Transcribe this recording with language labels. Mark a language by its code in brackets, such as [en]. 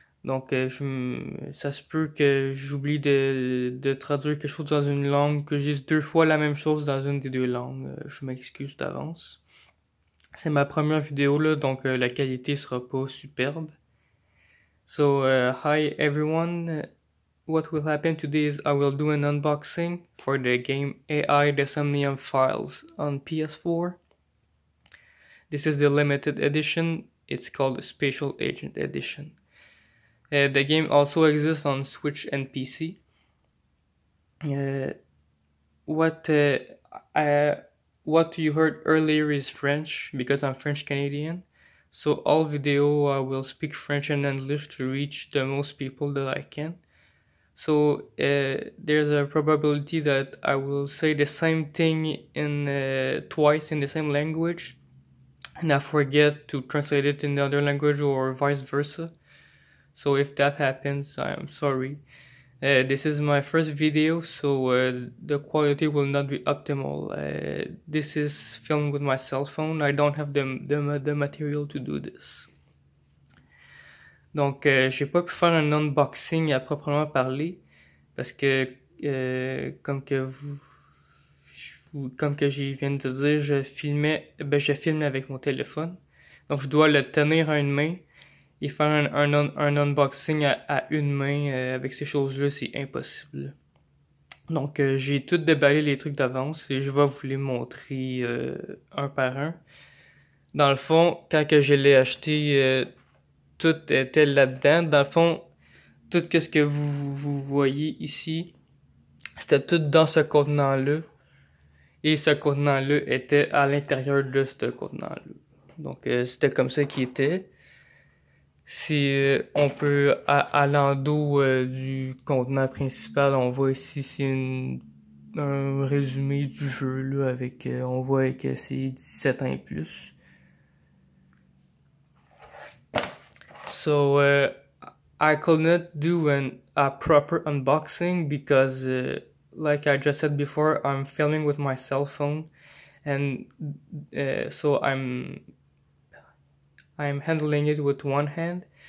[fr] Donc, ça se peut que j'oublie de traduire quelque chose dans une langue, que je dise deux fois la même chose dans une des deux langues. Je m'excuse d'avance. C'est ma première vidéo là, donc la qualité sera pas superbe. [en] So, hi everyone. What will happen today is I will do an unboxing for the game AI The Somnium Files on PS4. This is the limited edition. It's called the Special Agent Edition. The game also exists on Switch and PC. What you heard earlier is French because I'm French Canadian. So all video I will speak French and English to reach the most people that I can. So there's a probability that I will say the same thing in twice in the same language, and I forget to translate it in the other language or vice versa. So if that happens, I'm sorry. This is my first video, so the quality will not be optimal. This is filmed with my cell phone. I don't have the material to do this. [fr] Donc, j'ai pas pu faire un unboxing à proprement parler parce que, comme que je viens de dire, je filme avec mon téléphone. Donc, je dois le tenir à une main et faire un unboxing à une main avec ces choses-là, c'est impossible. Donc, j'ai tout déballé les trucs d'avance et je vais vous les montrer un par un. Dans le fond, quand que je l'ai acheté, tout était là-dedans. Dans le fond, tout ce que vous voyez ici, c'était tout dans ce contenant-là. Et ce contenant-là était à l'intérieur de ce contenant-là. Donc, c'était comme ça qu'il était. Si on peut, à l'endos du contenant principal, on voit ici, c'est un résumé du jeu, là, avec, on voit que c'est 17 ans et plus. [en] So, I could not do a proper unboxing because, like I just said before, I'm filming with my cell phone, and so I'm handling it with one hand.